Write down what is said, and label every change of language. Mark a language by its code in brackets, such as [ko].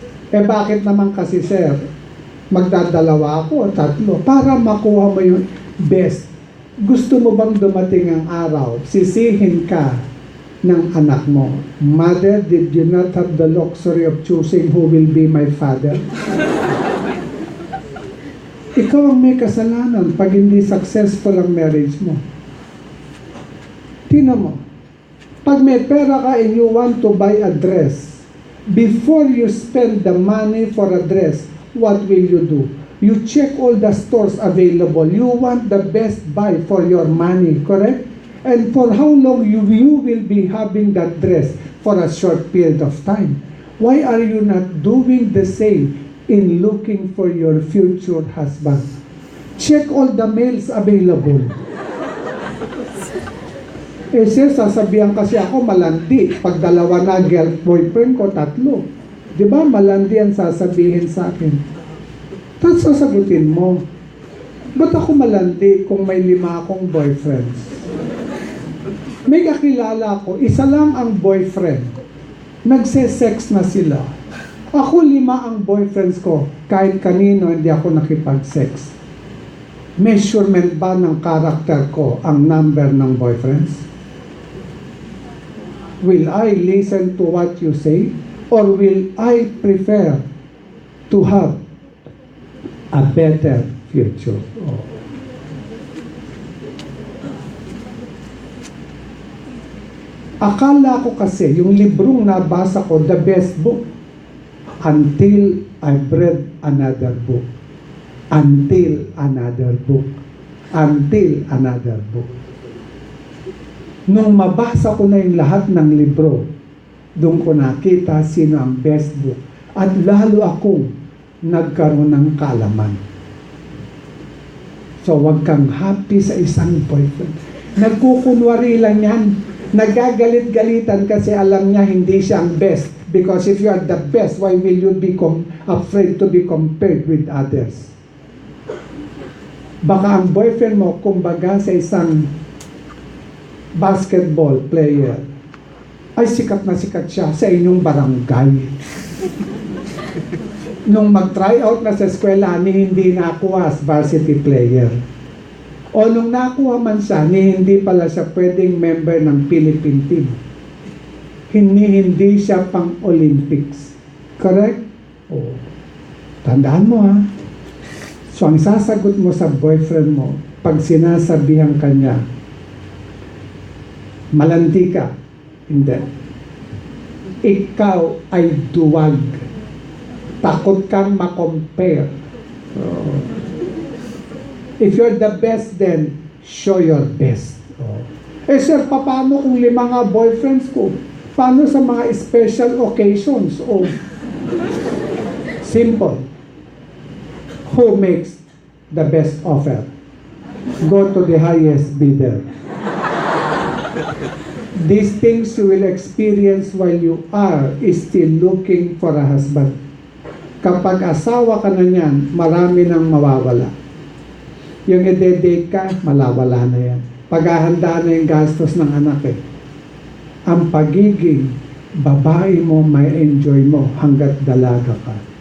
[tl] Eh bakit naman kasi sir, magdadalawa ako, tatlo, para makuha mo yung best. Gusto mo bang dumating ang araw, sisihin ka ng anak mo, [en] Mother, did you not have the luxury of choosing who will be my father? [tl] Ikaw ang may kasalanan pag hindi successful ang marriage mo. Tingnan mo, pag may pera ka [en] and you want to buy a dress, before you spend the money for a dress, what will you do? You check all the stores available. You want the best buy for your money, correct? And for how long you will be having that dress for a short period of time. Why are you not doing the same in looking for your future husband? Check all the males available. [tl] Eh sir, sasabihan kasi ako malandi. Pag dalawa na boyfriend ko, tatlo. Di ba malandi ang sasabihin sa akin? Tapos sasagutin mo, ba't ako malandi kung may 5 akong boyfriends? May kakilala ko, isa lang ang boyfriend. Nagse-sex na sila. Ako 5 ang boyfriends ko, kahit kanino hindi ako nakipag-sex. Measurement ba ng karakter ko ang number ng boyfriends? [en] Will I listen to what you say? Or will I prefer to have a better future? Oh. [tl] Akala ko kasi, yung librong nabasa ko, [en] the best book, until I've read another book. Until another book. Until another book. [tl] Nung mabasa ko na yung lahat ng libro, doon ko nakita sino ang best book. At lalo akong nagkaroon ng kaalaman. So, wag kang happy sa isang boyfriend. Nagkukunwari lang yan. Nagagalit-galitan kasi alam niya hindi siya ang best. [en] Because if you are the best, why will you be afraid to be compared with others? [tl] Baka ang boyfriend mo, kumbaga sa isang basketball player, ay sikat na sikat siya sa inyong barangay. Nung mag-try out na sa eskwela, hindi nakuha as varsity player. O nung nakuha man siya, hindi pala siya pwedeng member ng Philippine team. Hindi siya pang Olympics. Correct? O, tandaan mo ha. So ang sasagot mo sa boyfriend mo, pag sinasabihan kanya, malandi ka, hindi. Ikaw ay duwag. Takot kang ma-compare. [en] If you're the best, then show your best. [tl] Eh sir, paano kung 5 nga boyfriends ko? Paano sa mga special occasions? [en] Simple. Who makes the best offer? Go to the highest bidder. These things you will experience while you are still looking for a husband. [tl] Kapag asawa ka na niyan, marami nang mawawala. Yung i-date ka, malawala na yan. Paghahanda na yung gastos ng anak eh. Ang pagiging babae mo, may enjoy mo hanggat dalaga ka.